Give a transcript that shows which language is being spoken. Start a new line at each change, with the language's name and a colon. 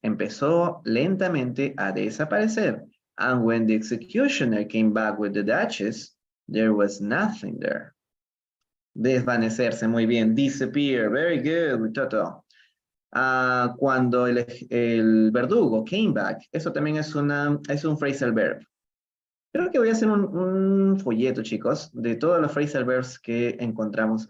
Spanish: Empezó lentamente a desaparecer.
English: And when the executioner came back with the Duchess, there was nothing there.
Spanish: Desvanecerse, muy bien. Disappear,
English: very good,
Spanish: Toto. Cuando el verdugo came back, eso también es un phrasal verb. Creo que voy a hacer un folleto, chicos, de todos los phrasal verbs que encontramos.